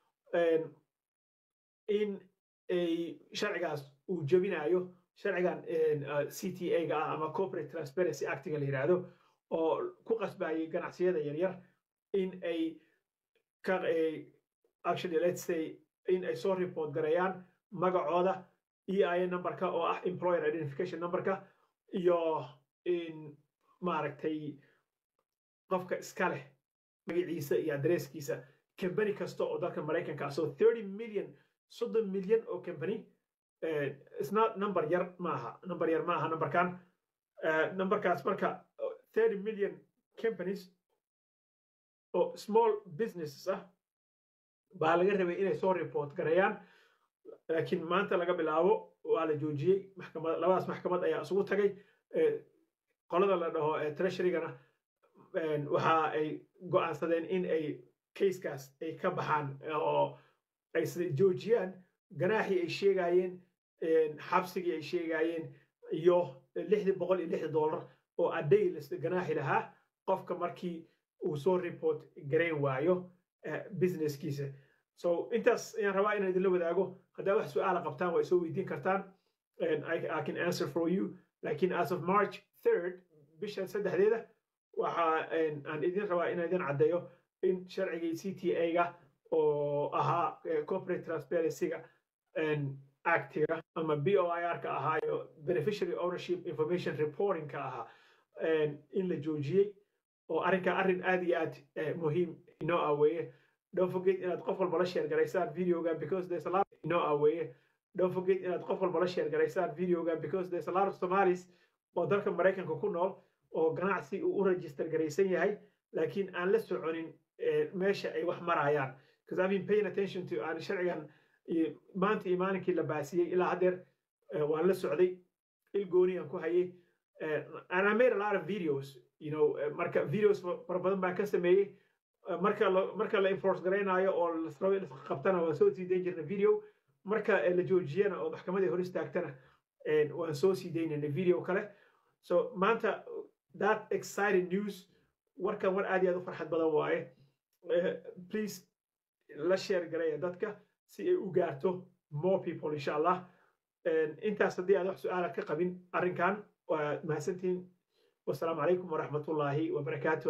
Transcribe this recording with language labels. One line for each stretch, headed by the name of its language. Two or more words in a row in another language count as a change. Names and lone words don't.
Somali: in ay sharcigaas uu jabinayo sharcigan CTA-ga ah ama Corporate Transparency Act-ga la yiraahdo oo ku qasbayay ganacsiyada yaryar in ay
English: actually let's say
Somali: in ay soo report gareeyaan magacooda EIN numberka oo ah
English: employer identification numberka
Somali: iyo in maaragtay qofka iska leh magaciisa iyo adresskiisa company kasta oo dalka Mareykanka so 30 million oo company
English: it's not number
Somali: yar maaha numberkan numberkaas marka 30
English: million companies
Somali: oo
English: small businesses
Somali: ah baa laga rabay inay soo report gareeyaan laakiin maanta laga bilaabo waa la joojiyay labadaas maxkamad ayaa isugu tagay qolada la dhaho Treasury-gana waxa ay go'aansadeen in ay case-kaas ay ka baxaan oo ay joojiyaan ganaaxii ay sheegayeen xabsigii ay sheegayeen iyo $606 oo
English: a day
Somali: ganaaxi lahaa qofka markii uu soo report gareyn waayo businesskiisa so intaas ayaan rabaa inaan idinla wadaago haddaa wax su'aala qabtaan waa soo weydiin kartaan
English: I can answer for you
Somali: laakiin
English: as of March 3rd
Somali: bisha saddexdeeda waxa aan idin rabaa inaan idin caddeeyo in sharcigii CTA-ga oo ahaa Corporate Transparency-ga Act-ga ama BOIR-ka ahaa iyo Beneficiary Ownership Information Reporting-ka ahaa in la joojiyey oo arrin aad iyo aad muhiim inoo ah weeye
English: don't forget
Somali: inaad qof walba la share garaysaan videoga
English: because there's a lot
Somali: inoo ah weeye
English: don't forget
Somali: inaad qof walba la share garaysaan videoga
English: because there's a lot of Somalis
Somali: oo dalka Mareykanka ku nool oo ganacsi u register garaysan yahay laakiin aan la soconin meesha ay wax marayaan because
English: I've been paying attention to
Somali: aan sharcigan maanta iyo maalinkii la baasiyey ilaa haddeer waan la socday il gooni aan ku hayay
English: and I made a lot of videos
Somali: marka videos fara badan baan ka sameeyey marka la enforce garaynayo oo la rabo in la qabtana waan soo sii dayn jirnay video marka la joojiyana oo maxkamadda hor istaagtana waan soo sii daynayna video kale so maanta
English: that exciting news
Somali: warkan war aad iyo aad u farxad badan waaye please la share garaya dadka si ay u gaarto
English: more people
Arabic: إن شاء الله
Somali: intaas haddii aad wax su'aala ka qabin arrinkan waa mahadsantihiin
Arabic: والسلام عليكم ورحمة الله وبركاته